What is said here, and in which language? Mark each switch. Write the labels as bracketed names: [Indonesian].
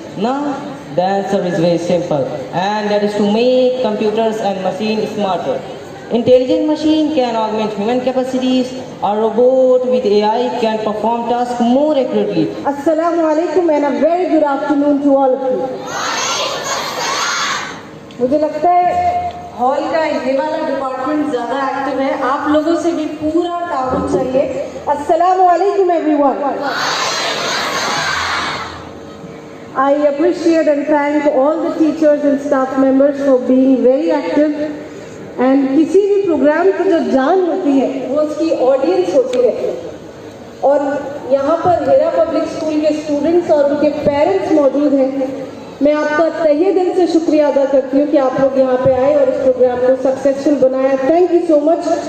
[English] Now, the answer is very simple, and that is to make computers and machines smarter. Intelligent machine can augment human capacities. A robot with AI can perform tasks more accurately. Assalamu alaikum and a very good afternoon to all of you. [Hindi] मुझे लगता है hall का ये वाला department ज़्यादा active है, आप लोगों से भी पूरा ताउन चाहिए. [English] Assalamu alaikum everyone. I appreciate and thank all the teachers and staff members for being very active. [Hindi] And किसी भी प्रोग्राम की जो जान होती है वो उसकी ऑडियंस होती है. और यहाँ पर हेरा पब्लिक स्कूल के स्टूडेंट्स और उनके पेरेंट्स मौजूद हैं. मैं आपका तहे दिल से शुक्रिया अदा करती हूँ कि आप लोग यहाँ पे आए और इस प्रोग्राम को सक्सेसफुल बनाया. [English] Thank you so much.